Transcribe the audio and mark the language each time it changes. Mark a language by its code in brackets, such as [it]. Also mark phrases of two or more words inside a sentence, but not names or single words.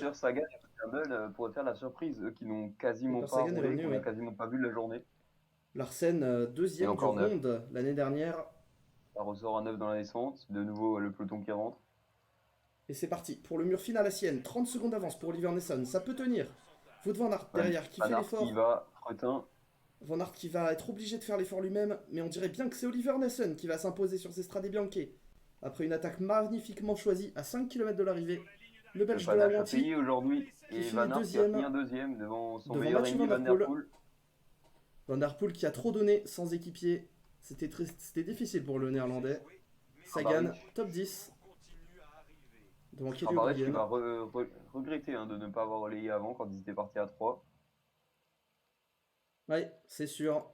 [fr] Peter Sagan et Verstappen pourraient faire la surprise, eux qui n'ont quasiment Peter pas Sagan est roulé, revenu, qu'on ouais. n'a quasiment pas vu de la journée. Larsen, Et deuxième du encore neuf. ronde l'année dernière. Ça ressort à 9 dans la descente. De nouveau le peloton qui rentre. Et c'est parti pour le mur final à Sienne. 30 secondes d'avance pour Oliver Nassen. Ça peut tenir. Wout van Aert derrière qui Van fait Aert l'effort. qui va, Fretin. Van Aert qui va être obligé de faire l'effort lui-même. Mais on dirait bien que c'est Oliver Nassen qui va s'imposer sur ces Strade Bianche. Après une attaque magnifiquement choisie à 5 km de l'arrivée. Le Belge de Van la Aert a Wanty. payé aujourd'hui. qui Et finit Van Aert qui va deuxième. finir deuxième devant son Devant meilleur Mathieu ennemi Van Van Der Der Poel. Poel. Van Der Poel qui a trop donné sans équipier. C'était difficile pour le néerlandais. Sagan, Kramaric. top 10. Continue à arriver. Devant Kelly Kramaric qui O'Brien. va regretter de ne pas avoir relayé avant quand ils étaient partis à 3. Ouais, c'est sûr.